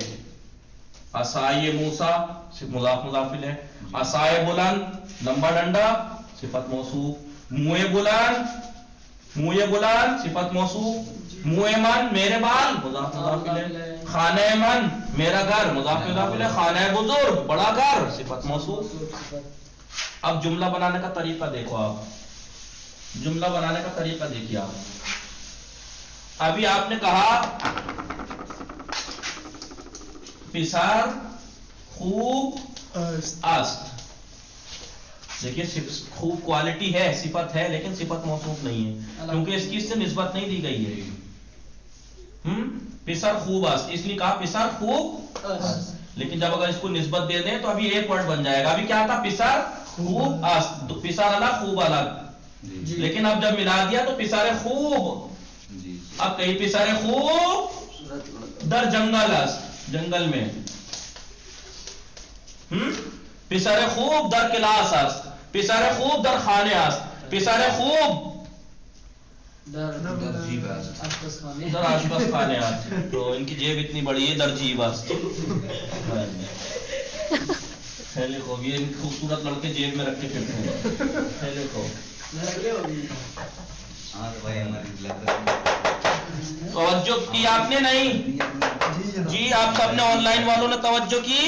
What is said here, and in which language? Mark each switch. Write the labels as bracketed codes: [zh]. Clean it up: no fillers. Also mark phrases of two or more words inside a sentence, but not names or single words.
[fa] عصای موسیٰ [ur] مضاف مضاف الیہ، [fa] عصای بلند [ur] لمبا ڈنڈا صفت موصوف، [fa] موئے بلند [ur] صفت موصوف، [fa] موئے من [ur] میرے بال مضاف مضاف الیہ، [fa] خانہ من [ur] میرا گھر مضاف مضاف الیہ، [fa] خانہ بزرگ [ur] بڑا گھر صفت موصوف. اب جملہ بنانے کا طریقہ دیکھو، آپ جملہ بنانے کا طریقہ دیکھیے. آپ ابھی آپ نے کہا [fa] پسر خوب است، [ur] دیکھیے خوب کوالٹی ہے، صفت ہے لیکن صفت موصوف نہیں ہے کیونکہ اس کی اس سے نسبت نہیں دی گئی ہے. [fa] پسر خوب است، [ur] اس لیے کہا [fa] پسر خوب است، [ur] لیکن جب اگر اس کو نسبت دے دیں تو ابھی ایک ورڈ بن جائے گا. ابھی کیا تھا [fa] پسر خوب است، [ur] پسر الگ خوب الگ، لیکن اب جب ملا دیا تو [fa] پسر خوب. [ur] اب کہیں [fa] پسر خوب در جنگل است، [ur] جنگل میں. [fa] پسر خوب در کلاس است، پسر خوب در خانه است، پسر خوب در آشپز خانے است. [ur] تو ان کی جیب اتنی بڑی ہے، [fa] در جیب است. [ur] پہلے خوب یہ خوبصورت لڑکے جیب میں رکھ کے پھرتے ہیں. پہلے خوب توجہ کی آپ نے نہیں؟ جی آپ سب نے آن لائن والوں نے توجہ کی؟